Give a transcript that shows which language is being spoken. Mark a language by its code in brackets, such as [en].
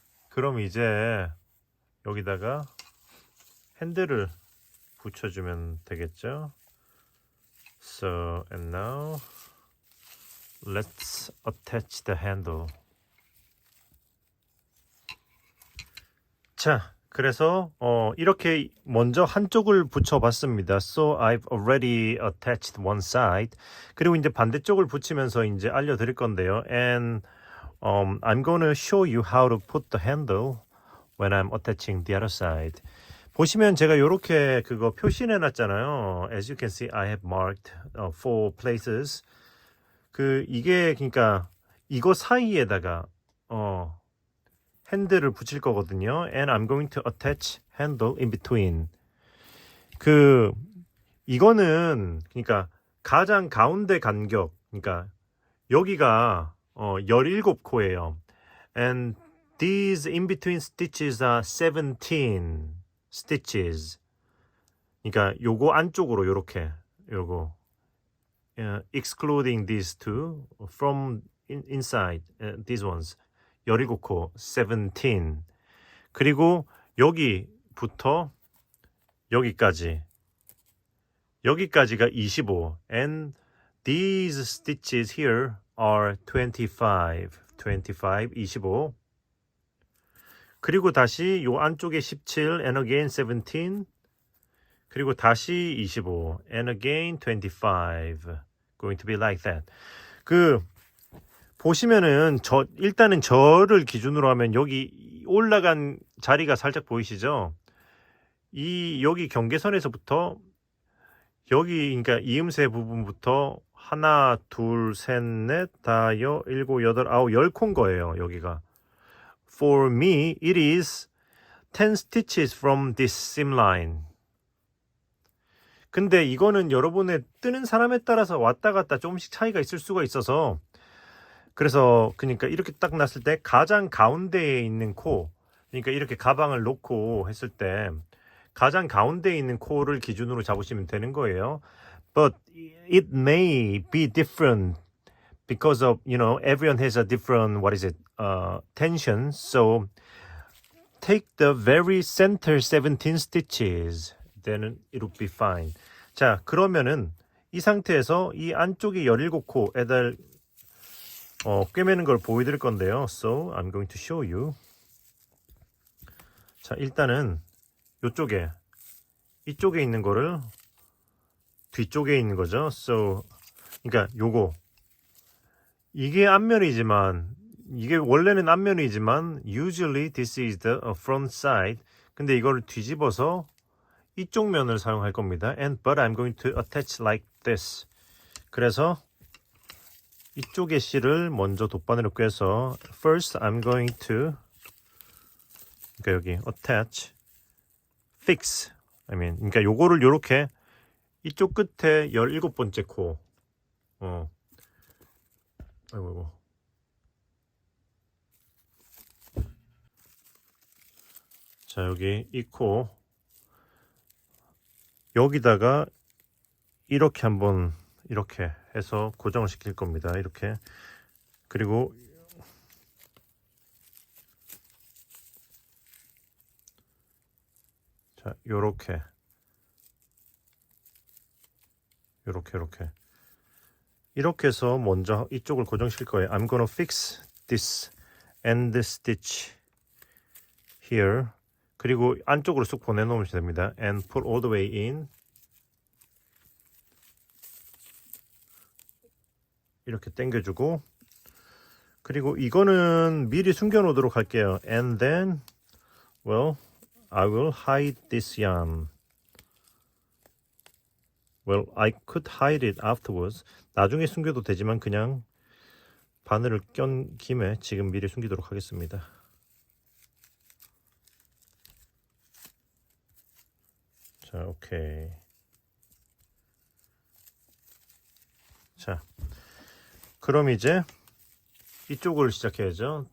[ko] 그럼 이제 여기다가 핸들을 붙여주면 되겠죠? [en] So and now let's attach the handle. [ko] 자, 그래서 이렇게 먼저 한쪽을 붙여봤습니다. [en] So I've already attached one side. [ko] 그리고 이제 반대쪽을 붙이면서 이제 알려드릴 건데요. [en] And I'm going to show you how to put the handle when I'm attaching the other side. [ko] 보시면 제가 이렇게 그거 표시해 놨잖아요. [en] As you can see, I have marked 4 places. [ko] 이게 그러니까 이거 사이에다가 핸들을 붙일 거거든요. [en] And I'm going to attach handle in between. [ko] 이거는 그러니까 가장 가운데 간격, 그러니까 여기가 17코예요. [en] And these in between stitches are 17 stitches. [ko] 그러니까 요거 안쪽으로 요렇게 요거 [en] excluding these two from inside these ones [ko] 17코 [en] 17. [ko] 그리고 여기부터 여기까지가 25. [en] And these stitches here are 25. 25. [ko] 그리고 다시 요 안쪽에 17 [en] and again 17. [ko] 그리고 다시 25 [en] and again 25. Going to be like that. [ko] 보시면은 일단은 저를 기준으로 하면 여기 올라간 자리가 살짝 보이시죠? 여기 경계선에서부터 여기 그러니까 이음새 부분부터 하나, 둘, 셋, 넷, 다섯, 일곱, 여덟, 아홉, 10코인 거예요. 여기가. [en] For me, it is 10 stitches from this seam line. [ko] 근데 이거는 여러분의 뜨는 사람에 따라서 왔다 갔다 조금씩 차이가 있을 수가 있어서 그래서 그러니까 이렇게 딱 놨을 때 가장 가운데에 있는 코, 그러니까 이렇게 가방을 놓고 했을 때 가장 가운데에 있는 코를 기준으로 잡으시면 되는 거예요. [en] But it may be different because of, everyone has a different, tension. So take the very center 17 stitches. Then it will be fine. [ko] 자, 그러면은 이 상태에서 이 안쪽에 17코에다 꿰매는 걸 보여드릴 건데요. [en] So I'm going to show you. [ko] 자, 일단은 이쪽에 있는 거를 뒤쪽에 있는 거죠. So 그러니까 이게 앞면이지만 이게 원래는 앞면이지만 [en] usually this is the front side. [ko] 근데 이거를 뒤집어서 이쪽 면을 사용할 겁니다. [en] But I'm going to attach like this. [ko] 그래서 이쪽의 실을 먼저 돗바늘로 꿰서 [en] first I'm going to [ko] 그러니까 여기 [en] attach, fix. [ko] 그러니까 요거를 요렇게 이쪽 끝에 17번째 코. 아이고. 자, 여기 이 코 여기다가 이렇게 한번 이렇게 해서 고정을 시킬 겁니다. 이렇게. 그리고 자, 요렇게 이렇게 해서 먼저 이쪽을 고정시킬 거예요. [en] I'm gonna fix this end stitch here. [ko] 그리고 안쪽으로 쑥 보내놓으면 됩니다. [en] And pull all the way in. [ko] 이렇게 당겨주고 그리고 이거는 미리 숨겨놓도록 할게요. [en] And then, well, I will hide this yarn. Well, I could hide it afterwards. [ko] 나중에 숨겨도 되지만 그냥 바늘을 껴 김에 지금 미리 숨기도록 하겠습니다. 자, 오케이. 자, 그럼 이제 이쪽을 시작해야죠.